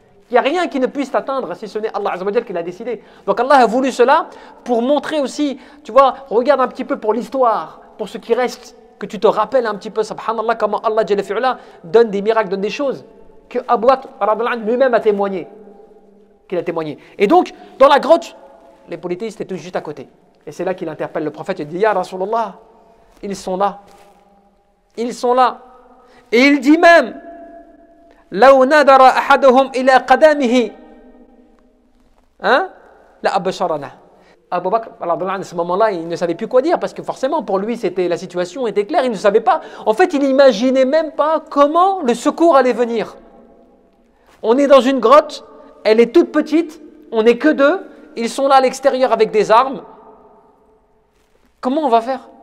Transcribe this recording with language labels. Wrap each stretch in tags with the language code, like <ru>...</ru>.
<fr>Il n'y a rien qui ne puisse t'atteindre si ce n'est Allah Azza wa Jalla qui l'a décidé. Donc Allah a voulu cela pour montrer aussi, tu vois, regarde un petit peu pour l'histoire, pour ce qui reste, que tu te rappelles un petit peu, subhanallah, comment Allah Jalla fi'ala donne des miracles, donne des choses que Abu Bakr lui-même a témoigné. Qu'il a témoigné. Et donc, dans la grotte, les polythéistes étaient juste à côté. Et c'est là qu'il interpelle le prophète et dit, Ya Rasulallah, ils sont là. Ils sont là. Et il dit même,</fr> <ar>لو نظر أحدهم إلى قدمه لأبشرنا.</ar> <fr>Abu Bakr, à ce moment-là, il ne savait plus quoi dire parce que forcément, pour lui, la situation était claire. Il ne savait pas. En fait, il n'imaginait même pas comment le secours allait venir. On est dans une grotte, elle est toute petite, on n'est que deux, ils sont là à l'extérieur avec des armes. Comment on va faire?</fr>